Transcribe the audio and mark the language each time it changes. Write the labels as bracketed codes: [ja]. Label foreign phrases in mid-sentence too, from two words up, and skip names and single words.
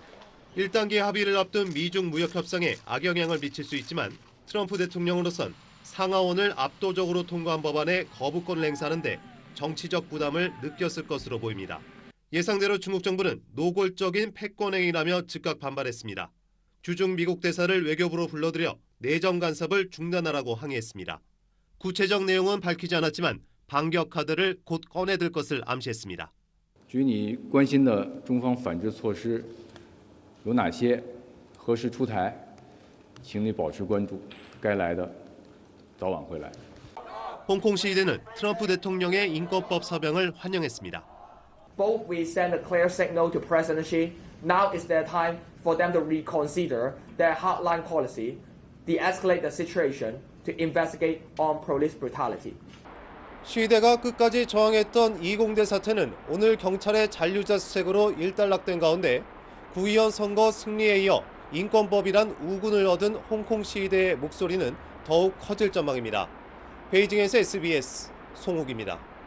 [ko] 1단계 합의를 앞둔 미중 무역 협상에 악영향을 미칠 수 있지만 트럼프 대통령으로선 상하원을 압도적으로 통과한 법안에 거부권을 행사하는데 정치적 부담을 느꼈을 것으로 보입니다. 예상대로 중국 정부는 노골적인 패권행위라며 즉각 반발했습니다. 주중 미국 대사를 외교부로 불러들여 내정 간섭을 중단하라고 항의했습니다. 구체적 내용은 밝히지 않았지만 반격 카드를 곧 꺼내들 것을 암시했습니다. [zh] 据你关心的中方反制措施有哪些？何时出台？请你保持关注，该来的早晚会来。 [ko] 홍콩 시위대는 트럼프 대통령의 인권법 서명을 환영했습니다. [en] Both we send a clear signal to President Xi. Now is their time for them to reconsider their hardline policy, de-escalate the situation, to investigate on police brutality. [ko] 시위대가 끝까지 저항했던 이공대 사태는 오늘 경찰의 잔류자 수색으로 일단락된 가운데 구의원 선거 승리에 이어 인권법이란 우군을 얻은 홍콩 시위대의 목소리는 더욱 커질 전망입니다. 베이징에서 SBS 송욱입니다.